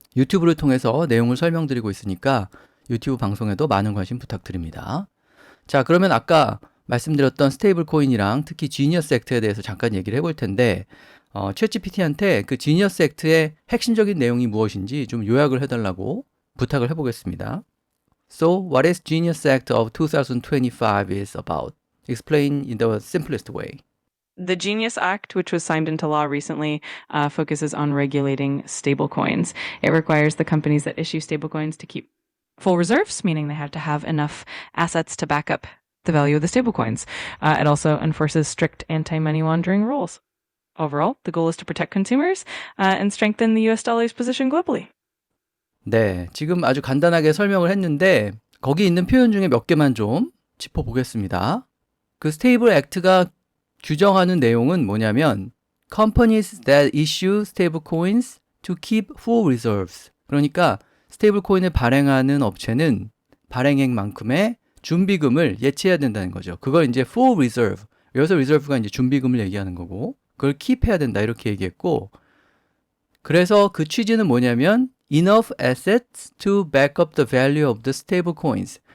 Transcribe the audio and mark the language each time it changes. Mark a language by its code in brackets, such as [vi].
[ko] 유튜브를 통해서 내용을 설명드리고 있으니까 유튜브 방송에도 많은 관심 부탁드립니다. 자, 그러면 아까 말씀드렸던 스테이블 코인이랑 특히 지니어스 액트에 대해서 잠깐 얘기를 해볼 텐데 챗GPT한테 그 지니어스 액트의 핵심적인 내용이 무엇인지 좀 요약을 해달라고 부탁을 해보겠습니다. [en] So, what is Genius Act of 2025 is about? Explain in the simplest way. The Genius Act, which was signed into law recently, focuses on regulating stablecoins. It requires the companies that issue stablecoins to keep full reserves, meaning they have to have enough assets to back up the value of the stablecoins. It also enforces strict anti-money laundering rules. Overall, the goal is to protect consumers and strengthen the US dollar's position globally. [ko] 네, 지금 아주 간단하게 설명을 했는데 거기 있는 표현 중에 몇 개만 좀 짚어보겠습니다. 그 스테이블 액트가 규정하는 내용은 뭐냐면 [en] Companies that issue stablecoins to keep full reserves. [ko] 그러니까 스테이블 코인을 발행하는 업체는 발행액만큼의 준비금을 예치해야 된다는 거죠. 그걸 이제 full reserve. 여기서 reserve가 이제 준비금을 얘기하는 거고 그걸 keep 해야 된다 이렇게 얘기했고 그래서 그 취지는 뭐냐면 [en] enough assets to back up the value of the stable coins.